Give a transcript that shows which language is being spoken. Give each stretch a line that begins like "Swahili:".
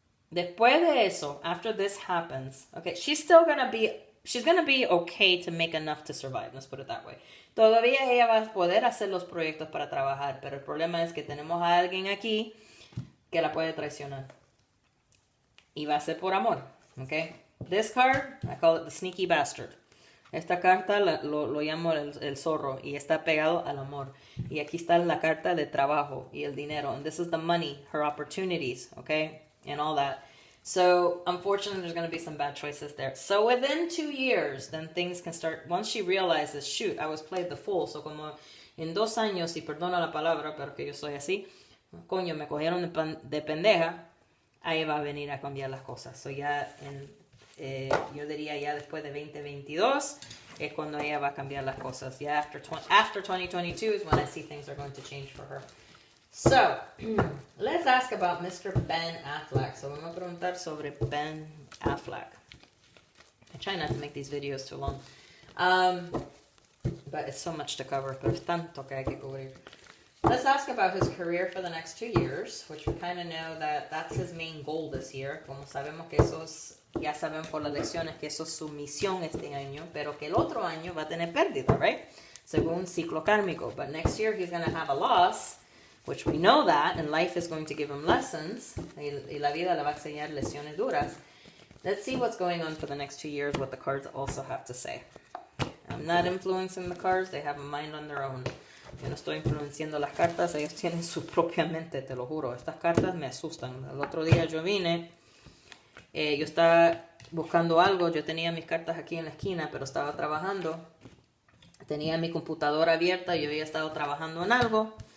Spanish: Después de eso,
English: after this happens, okay, she's gonna be okay to make enough to survive, let's put it that way.
Spanish: Todavía ella va a poder hacer los proyectos para trabajar, pero el problema es que tenemos a alguien aquí que la puede traicionar. Y va a ser por amor,
English: okay? This card, I call it the sneaky bastard.
Spanish: Esta carta lo llamo el zorro y está pegado al amor. Y aquí está la carta de trabajo y el dinero.
English: And this is the money, her opportunities, okay? And all that. So, unfortunately, there's going to be some bad choices there. So, within 2 years, then things can start. Once she realizes, shoot, I was played the fool.
Spanish: So, como en 2 años, y perdona la palabra, pero que yo soy así, coño, me cogieron de pendeja, ahí va a venir a cambiar las cosas. So, ya yo diría ya después de 2022 es cuando ella va a cambiar las cosas.
English: Ya after 2022 is when I see things are going to change for her. So, let's ask about Mr. Ben Affleck. So,
Spanish: vamos a preguntar sobre Ben Affleck.
English: I try not to make these videos too long. But it's so much to cover.
Spanish: Pero es tanto que hay que cubrir.
English: Let's ask about his career for the next 2 years, which we kind of know that that's his main goal this year.
Spanish: Como sabemos que eso es, ya saben por las lecciones que eso es su misión este año, pero que el otro año va a tener pérdida, right? Según ciclo kármico.
English: But next year he's going to have a loss, which we know that, and life is going to give him lessons,
Spanish: y la vida le va a enseñar lecciones duras.
English: Let's see what's going on for the next 2 years, what the cards also have to say. I'm not influencing the cards, they have a mind on their own.
Spanish: Yo no estoy influenciando las cartas, ellos tienen su propia mente, te lo juro. Estas cartas me asustan. El otro día yo vine, yo estaba buscando algo, yo tenía mis cartas aquí en la esquina, pero estaba trabajando. Tenía mi computadora abierta, yo había estado trabajando en algo.